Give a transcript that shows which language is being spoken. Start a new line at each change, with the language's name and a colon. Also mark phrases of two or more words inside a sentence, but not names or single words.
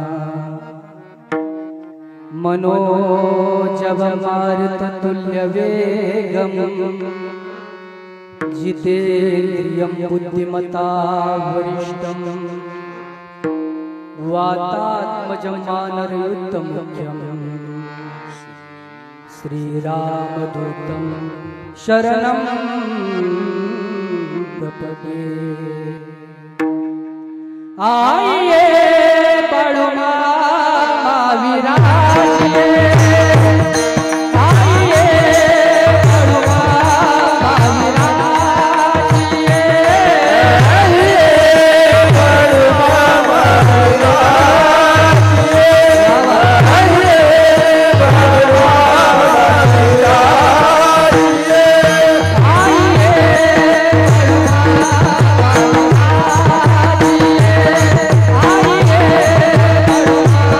Sanskrit: मनोजवमारुततुल्यवेगं जितेन्द्रियं बुद्धिमता वरिष्ठं वातात्मजं वानरयुतमुख्यं श्रीरामदूतं शरणं प्रपद्ये.
Hindi: आइए बाळूमामा विराजिए, आइए बाळूमामा विराजिए, आइए बाळूमामा विराजिए, आइए बाळूमामा विराजिए, आइए बाळूमामा विराजिए, आइए